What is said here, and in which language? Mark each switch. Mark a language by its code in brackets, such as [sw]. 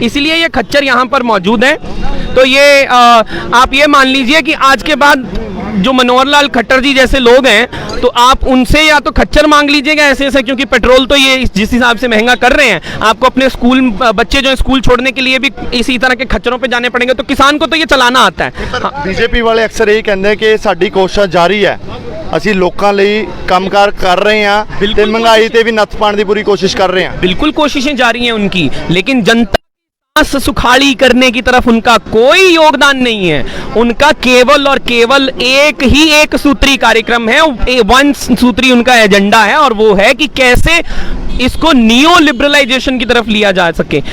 [hi] इसीलिए ये खच्चर यहाँ पर मौजूद है। तो ये आप ये मान लीजिए कि आज के बाद जो मनोहर लाल खट्टर जी जैसे लोग हैं, तो आप उनसे या तो खच्चर मांग लीजिएगा ऐसे, क्योंकि पेट्रोल तो ये जिस हिसाब से महंगा कर रहे हैं, आपको अपने स्कूल बच्चे जो है स्कूल छोड़ने के लिए भी इसी तरह के खच्चरों पे जाने पड़ेंगे। तो किसान को तो ये चलाना आता है। बीजेपी वाले अक्सर यही कहते हैं कि [pa] साडी कोशिश जारी है, ਅਸੀਂ ਲੋਕਾਂ ਲਈ ਕੰਮਕਾਰ ਕਰ ਰਹੇ ਹਾਂ ਤੇ ਮਹਿੰਗਾਈ ਤੇ ਵੀ ਨੱਥ ਪਾਉਣ ਦੀ ਪੂਰੀ ਕੋਸ਼ਿਸ਼ ਕਰ ਰਹੇ ਹਾਂ। [hi] बिल्कुल कोशिशें जारी हैं उनकी, लेकिन जनता सुखाड़ी करने की तरफ उनका कोई योगदान नहीं है। उनका केवल और केवल एक सूत्री कार्यक्रम है, वन सूत्री उनका एजेंडा है, और वो है कि कैसे इसको नियो लिबरलाइजेशन की तरफ लिया जा सके।